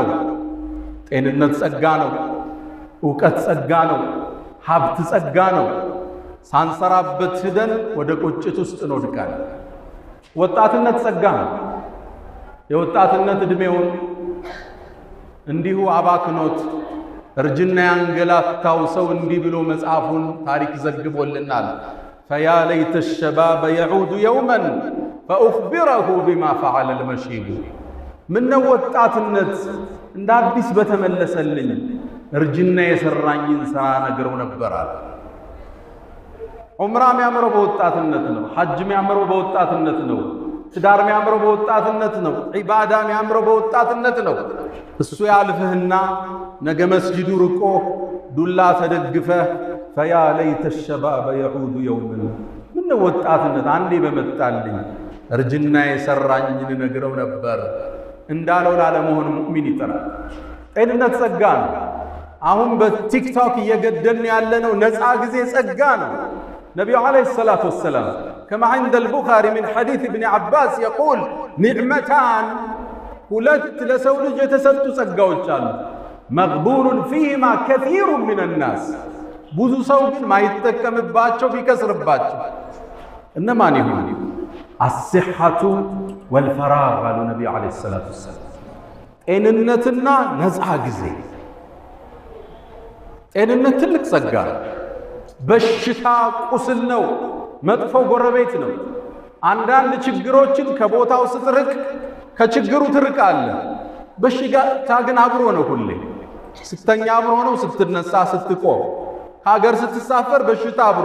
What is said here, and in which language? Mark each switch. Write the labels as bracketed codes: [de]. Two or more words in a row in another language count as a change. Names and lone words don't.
[am] ጤንነት ጸጋ ነው፣ ዕውቀት ጸጋ ነው፣ ሀብት ጸጋ ነው። ሳንሰራበት ሂደን ወደ ቁጭት ውስጥ እንወድቃለን። ወጣትነት ጸጋ ነው። የወጣትነት እድሜውን እንዲሁ አባክኖት እርጅና ያንገላታው ሰው እንዲህ ብሎ መጽሐፉን ታሪክ ዘግቦልናል። [ar] فيا ليت الشباب يعود يوما فأخبره بما فعل المشيب. [am] من ወጣትነት እንደ አዲስ በተመለሰልኝ እርጅና የሰራኝን ስራ ነግረው ነበራል። ዑምራ የሚያምረው በወጣትነት ነው። ሐጅ የሚያምረው በወጣትነት ነው። ትዳር የሚያምረው በወጣትነት ነው። ዒባዳ የሚያምረው በወጣትነት ነው። እሱ ያልፍህና ነገ መስጂዱ ርቆ ዱላ ተደግፈህ [ar] فيا ليت الشباب يعود يوما። [am] ምን ወጣትነት አንዴ በመጣልኝ እርጅና የሰራኝን ነግረው ነበር እንዳለው ላለመሆን ሙእሚን ይጥራል። ጤንነት ጸጋ ነው። አሁን በቲክቶክ እየገደልን ያለነው ነፃ ጊዜ ጸጋ ነው። [ar] نبي عليه الصلاة والسلام كما عند البخاري من حديث ابن عباس يقول نعمتان [am] ሁለት ለሰው ልጅ የተሰጡ ጸጋዎች አሉ። [ar] مغبون فيهما كثير من الناس [am] ብዙ ሰው ግን ማይተከምባቸው ቢከስርባቸው እነማን ይሆኑ? [ar] الصحة والفراغ قالوا النبي عليه الصلاة والسلام። [am] ጤንነትና ነፃ ጊዜ። ጤንነት ትልቅ ጸጋ ነው። በሽታ ቁስል ነው። መጥፎ ጎረቤት ነው። አንዳንድ ችግሮችን ከቦታው ስትርቅ ከችግሩ ትርቃለህ። በሽታ ግን አብሮ ነው። ሁሌ ስተኛ አብሮ ነው። ስትነሳ ስትቆም፣ ሀገር ስትሳፈር በሽታ አብሮ